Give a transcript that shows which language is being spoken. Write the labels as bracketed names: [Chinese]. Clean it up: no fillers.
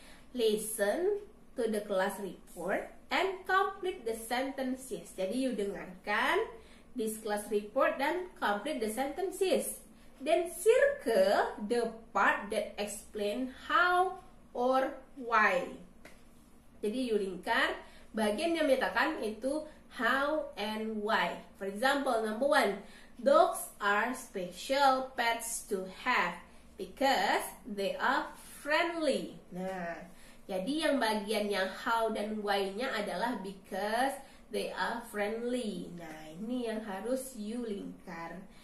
[English] Listen to the class report and complete the sentences. [Indonesian] Jadi [English] you [Indonesian] dengarkan [English] this class report [Indonesian] dan [English] complete the sentences. Then circle the part that explain how or why. [Indonesian] Jadi you lingkar bagian yang menyatakan itu [English] how and why. For example, number 1, dogs are special pets to have because they are friendly. [Indonesian] Nah, jadi yang bagian yang how dan why-nya adalah [English] because they are friendly. [Indonesian] Nah, ini yang harus you lingkar.